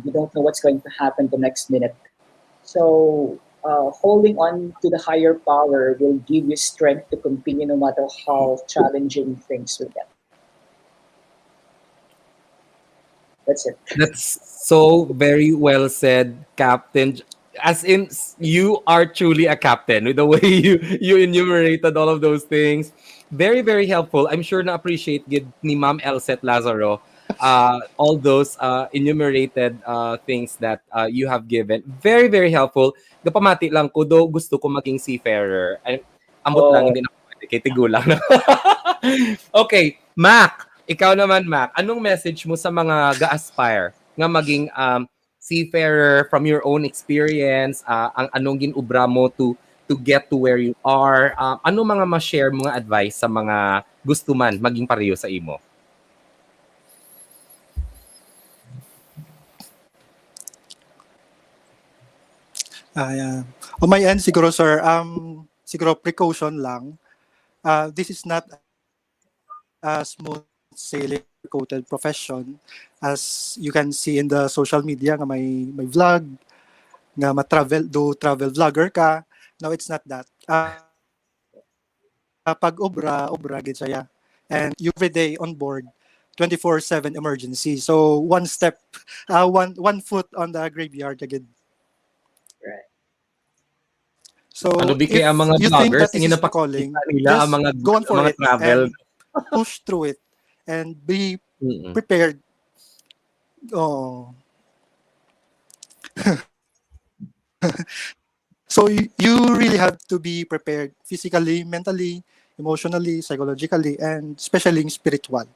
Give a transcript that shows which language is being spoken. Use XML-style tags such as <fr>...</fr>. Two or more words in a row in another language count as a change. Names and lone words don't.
<en>You don't know what's going to happen the next minute. So, holding on to the higher power will give you strength to continue no matter how challenging things will get. That's it. That's so very well said, Captain. As in, you are truly a captain with the way you enumerated all of those things. Very, very helpful. I'm sure na appreciate</en> <hil>gid ni</hil> <en>Ma'am Elset Lazaro all those enumerated things that you have given. Very, very helpful.</en> <hil>Gapamati lang ko, do gusto ko maging seafarer. Ambot lang, Oh,</hil> <tl>hindi na ako pwede.</tl> <hil>Kay tigulang na.</hil> <tl>Okay, Mac.</tl> <hil>Ikaw naman, Mac. Anong message mo sa mga ga-aspire nga maging seafarer</hil> <en>from your own experience?</en> <hil>Ang anong ginubra mo</hil> <en>to get to where you are?</en> <hil>Ano mga ma-share mga advice sa mga gusto man maging pareho sa imo?</hil> <en>Yeah. On my end,</en> <hil>siguro, sir, siguro precaution lang.</hil> <en>This is not a smooth sailing coated profession as you can see in the social media</en> <hil>nga may vlog nga travel vlogger ka.</hil> <en>No, it's not that.</en> <hil>Pag obra gid siya.</hil> <en>And you every day on board 24/7 emergency. So one step, one foot on the graveyard agad. Right.</en> <tl>Ano</tl> <en>So</en> <tl>di kaya ang</tl> <en>if</en> <tl>mga</tl> <en>you think</en> <tl>vloggers</tl> <en>that this</en> <tl>tingin</tl> <en>is</en> <tl>na</tl> <en>the calling,</en> <tl>pakikita nila</tl> <en>just go on</en> <tl>ang</tl> <en>for</en> <tl>mga</tl> <en>it</en> <tl>travel.</tl> <en>and push through it and be Mm-mm. prepared. Oh. So you really have to be prepared physically, mentally, emotionally, psychologically, and especially spiritual.</en>